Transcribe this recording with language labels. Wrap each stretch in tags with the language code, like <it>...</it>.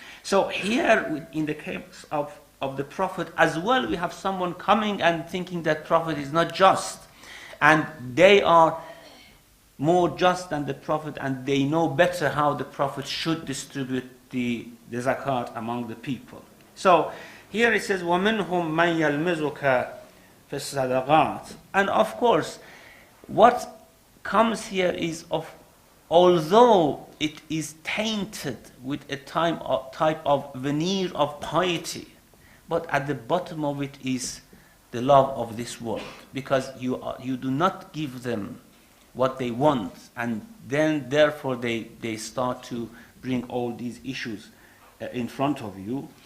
<en>So here, in the case of the Prophet as well, we have someone coming and thinking that Prophet is not just. And they are more just than the Prophet, and they know better how the Prophet should distribute the zakat among the people. So here it says,</en> <ar>وَمِنْهُمْ مَنْ يَلْمِزُكَ فِي الصَّدَقَاتِ.</ar> <en>And of course, what comes here is although it is tainted with a type of veneer of piety, but at the bottom of it is the love of this world, because you do not give them what they want, and then therefore they start to bring all these issues in front of you.</en>